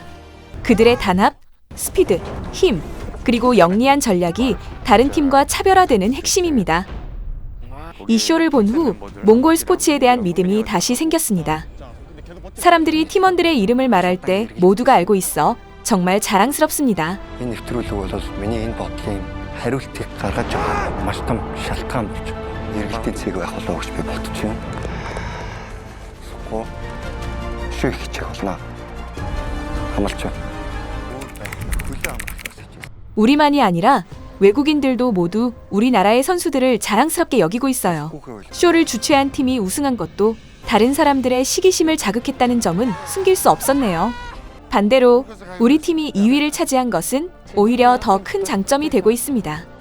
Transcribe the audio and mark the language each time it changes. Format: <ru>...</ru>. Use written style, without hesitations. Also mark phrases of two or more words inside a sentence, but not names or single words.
<ko>그들의 단합, 스피드, 힘, 그리고 영리한 전략이 다른 팀과 차별화되는 핵심입니다. 이 쇼를 본 후 몽골 스포츠에 대한 믿음이 다시 생겼습니다. 사람들이 팀원들의 이름을 말할 때 모두가 알고 있어 정말 자랑스럽습니다.</ko> <mn>Энэ нэвтрүүлэг бол миний энэ бодлын хариултыг гаргаж байгаа маш том шалтгаан болж эргэлтийн цэг байх болов гэж би бодож байна. Шүх хичээх болно. хамарч байна.</mn> <ko>우리만이 아니라 외국인들도 모두 우리나라의 선수들을 자랑스럽게 여기고 있어요. 쇼를 주최한 팀이 우승한 것도 다른 사람들의 시기심을 자극했다는 점은 숨길 수 없었네요. 반대로 우리 팀이 2위를 차지한 것은 오히려 더 큰 장점이 되고 있습니다.</ko>